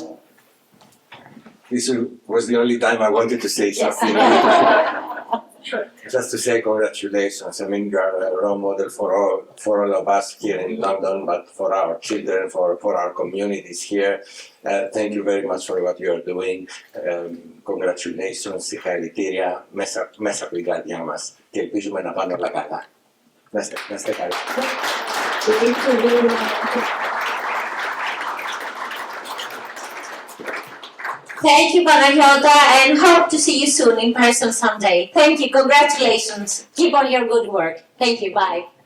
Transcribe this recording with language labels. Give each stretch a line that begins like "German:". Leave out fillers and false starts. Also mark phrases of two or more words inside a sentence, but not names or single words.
English: This was the only time I wanted to say something. Just to say congratulations. I mean, you are a role model for all of us here in London, but for our children, for our communities here. Thank you very much for what you are doing. Congratulations,
Greek: συγχαρητήρια μέσα από την καρδιά μας και ελπίζουμε να πάνε όλα καλά. Να είστε καλά.
English: Thank you, Panayota, and hope to see you soon in person someday. Thank you. Congratulations. Keep on your good work. Thank you. Bye.